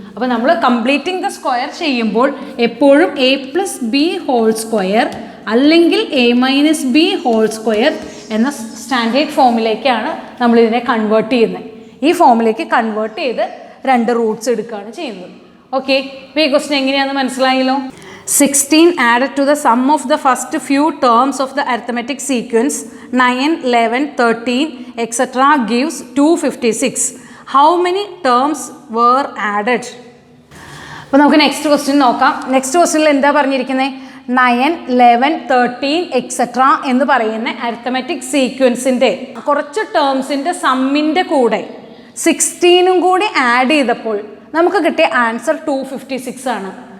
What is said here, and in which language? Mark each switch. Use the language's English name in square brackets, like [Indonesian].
[Malayalam] അപ്പോൾ നമ്മൾ completing the square ചെയ്യുമ്പോൾ എപ്പോഴും a+b ഹോൾ സ്ക്വയർ അല്ലെങ്കിൽ a-b ഹോൾ സ്ക്വയർ എന്ന സ്റ്റാൻഡേർഡ് ഫോമിലേക്കാണ് നമ്മളിതിനെ കൺവേർട്ട് ചെയ്യുന്നത്. ഈ ഫോമിലേക്ക് കൺവേർട്ട് ചെയ്ത് രണ്ട് റൂട്ട്സ് എടുക്കുകയാണ് ചെയ്യുന്നത്. ഓക്കെ, ഇപ്പോൾ ഈ ക്വസ്റ്റ്യൻ എങ്ങനെയാണെന്ന് മനസ്സിലായല്ലോ. [English] 16 added to the sum of the first few terms of the arithmetic sequence 9, 11, 13 etc. gives 256. How many terms were added? [Malayalam] അപ്പോൾ നമുക്ക് നെക്സ്റ്റ് ക്വസ്റ്റ്യൻ നോക്കാം. നെക്സ്റ്റ് ക്വസ്റ്റ്യനിൽ എന്താ പറഞ്ഞിരിക്കുന്നത്? 9, 11, 13 എക്സെട്ര എന്ന് പറയുന്ന അരിത്തമെറ്റിക് സീക്വൻസിൻ്റെ കുറച്ച് ടേംസിൻ്റെ സമ്മിൻ്റെ കൂടെ 16ഉം കൂടി ആഡ് ചെയ്തപ്പോൾ നമുക്ക് കിട്ടിയ ആൻസർ 256 ആണ്.